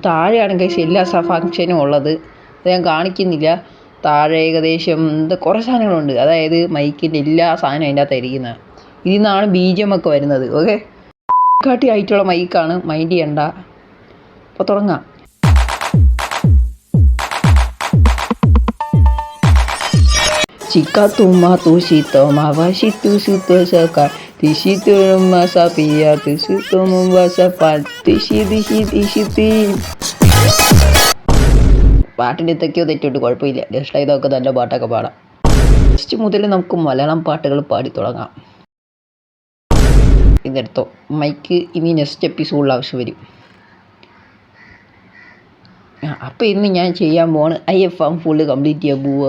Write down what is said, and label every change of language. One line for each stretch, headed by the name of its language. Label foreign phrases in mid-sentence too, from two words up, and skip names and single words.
Malayalam: താഴെയാണ് ഗൈസ് എല്ലാ ഫങ്ഷനും ഉള്ളത്. അത് ഞാൻ കാണിക്കുന്നില്ല. താഴെ ഏകദേശം കുറേ സാധനങ്ങളുണ്ട്. അതായത് മൈക്കിൻ്റെ എല്ലാ സാധനവും അതിൻ്റെ അകത്ത് ഇരിക്കുന്നത്. ഇതിൽ നിന്നാണ് BGM ഒക്കെ വരുന്നത്. ഓക്കെ, കാട്ടി ആയിട്ടുള്ള മൈക്കാണ്, മൈൻഡ് ചെയ്യണ്ട. അപ്പോൾ തുടങ്ങാം. Jika tuma tu sito mawashi tu suto saka tishi tu masa pia tu suto membasa pat tishi പാട്ടിൻ്റെ എന്തൊക്കെയോ തെറ്റിട്ട് കുഴപ്പമില്ല. ജസ്റ്റ് ഇതൊക്കെ നല്ല പാട്ടൊക്കെ പാടാം. ഫസ്റ്റ് മുതൽ നമുക്ക് മലയാളം പാട്ടുകൾ പാടി തുടങ്ങാം. ഇതെടുത്തോ മൈക്ക്. ഇനി
English: next episodil
Malayalam: ആവശ്യം വരും. അപ്പോൾ ഇന്ന് ഞാൻ ചെയ്യാൻ പോവാണ് IFM
English: full complete
Malayalam: ചെയ്യാൻ പോവുക.